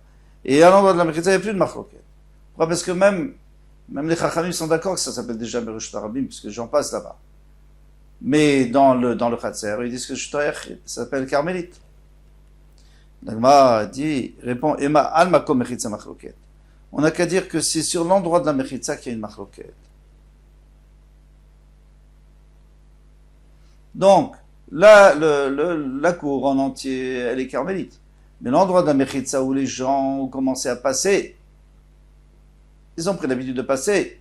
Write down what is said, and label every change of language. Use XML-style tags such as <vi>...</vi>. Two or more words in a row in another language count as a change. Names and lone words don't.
<fr>Et à l'endroit de la Mechitza, il n'y a plus de machloket. Pourquoi? Parce que même les Chachamim sont d'accord que ça s'appelle déjà</fr> <he>Reshut Arabim,</he> <fr>puisque j'en passe là-bas. Mais dans le Khatser, ils disent que ça s'appelle Carmélite. L'Agma répond,</fr> <he>אימא על מקום מחיצה מחלוקת.</he> <fr>On n'a qu'à dire que c'est sur l'endroit de la mechitza qu'il y a une machloket. Donc, là, la cour en entier, elle est carmélite. Mais l'endroit de la mechitza où les gens ont commencé à passer, ils ont pris l'habitude de passer.</fr>